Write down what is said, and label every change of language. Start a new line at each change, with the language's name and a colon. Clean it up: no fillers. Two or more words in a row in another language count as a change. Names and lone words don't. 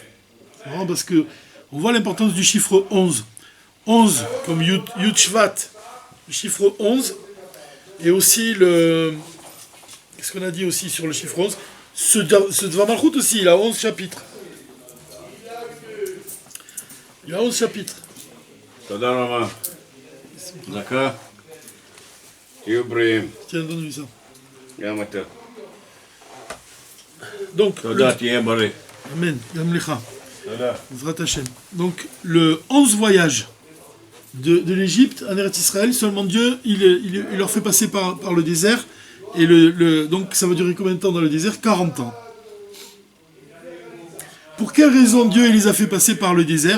French: C'est marrant parce que on voit l'importance du chiffre 11. 11 comme Yud Shvat, le chiffre 11. Et aussi qu'est-ce qu'on a dit aussi sur le chiffre 11? Ce Dvar Malchut aussi, il a 11 chapitres. Il a 11 chapitres.
Hebrew: תודה רבה. דקה. תהיו בריאים.
French: Tiens, donne-lui ça.
Hebrew: גם אתה.
French: Donc,
Hebrew: תודה, תהיה בריא. אמן, גם לך, תודה. עזרת השם.
French: Donc, le 11 voyage de l'Égypte en Eretz Israël, seulement Dieu, il leur fait passer par le désert. Et donc, ça va durer combien de temps dans le désert? 40 ans. Pour quelle raison Dieu il les a fait passer par le désert?